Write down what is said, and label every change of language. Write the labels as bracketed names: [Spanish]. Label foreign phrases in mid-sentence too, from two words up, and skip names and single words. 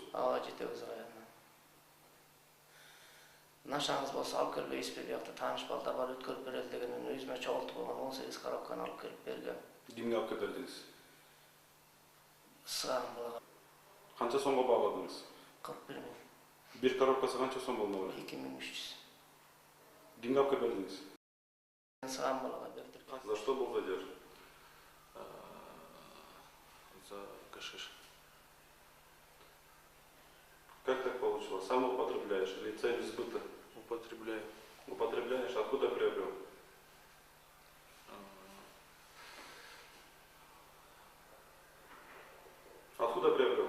[Kyrgyz] Ооба, Жетек Өзү районунан. Нашаңыз болсо алып келбейсизби, биякта тааныш балдар бар, өткөрүп берели дегенин өзүмө чогултуп койгон 18 коробканы алып келип берген. Кимге алып келип бердиңиз? Сыгаган балага. Канча сомго бааладыңыз? 41 миң. Бир коробкасы канча сом болмок эле? 2300. Кимге алып келип бердиңиз? Сыгаган балага бердик. [Russian] За что был задержан? За гашиш. Как так получилось? Сам употребляешь или цель сбыта? Употребляю. Употребляешь? Откуда приобрел? Откуда приобрел?